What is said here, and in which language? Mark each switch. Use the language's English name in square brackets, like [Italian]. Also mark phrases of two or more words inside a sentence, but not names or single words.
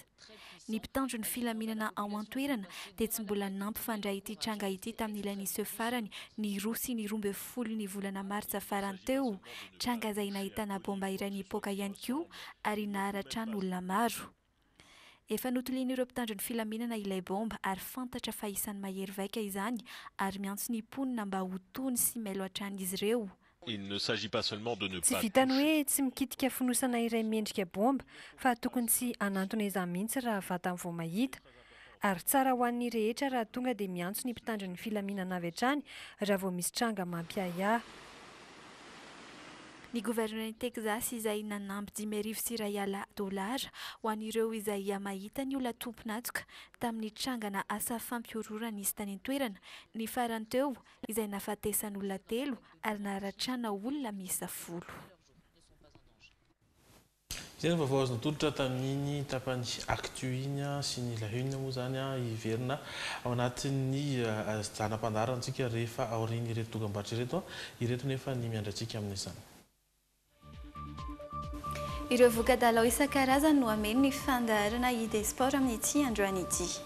[Malagasy] Ny mpitandro ny filaminana ao an-toerana dia tsy mbola nampifandray ity tranga ity tamin'ilay niseo farany ny 2 sy ny 12 ny volana martsa farany teo. Tranga izay nahitana bomba iray nipoaka ihany koa ary naharatra olona maro. Efa notolian'ireo mpitandro ny filaminana ilay bomba ary fantatra fa isan'ny mahery vaika izany ary miantso ny mponina mba ho tony sy mailo hatrany izy ireo. [French] Il ne s'agit pas seulement de ne [Malagasy] Tsy [French] pas [Malagasy] vitany hoe tsy mikitika fonosana iray mendrika bomba fa tokony tsy hanantona izany mihitsy raha vatany vao mahita. Ary tsara ho an'ny rehetra raha tonga dia miantso ny mpitandro ny filaminana avy hatrany raha vao misy tranga mampiahiahy. Ny governoran'i Texas izay nanampy $10,000 ho an'ireo izay mahita ny olona tomponatsoka tamin'ny trangana asa fampiororana nisy tany an-toerana. Ny farany teo izay nahafatesan'olona 3 ary naharatrana olona miisa 10. Izay ny vaovao azo natolotra tamin'iny tapany actu iny sy ny [French] la une [Malagasy] moa zany iverina ao anatin'ny zanam-pandaharantsika rehefa aoriany ireto dokam-barotra ireto nefa ny miandratsika amin'izany. Ireo voka-dalao isan-karazany no ameny ny fandaharana ID-sport amin'ity androany ity.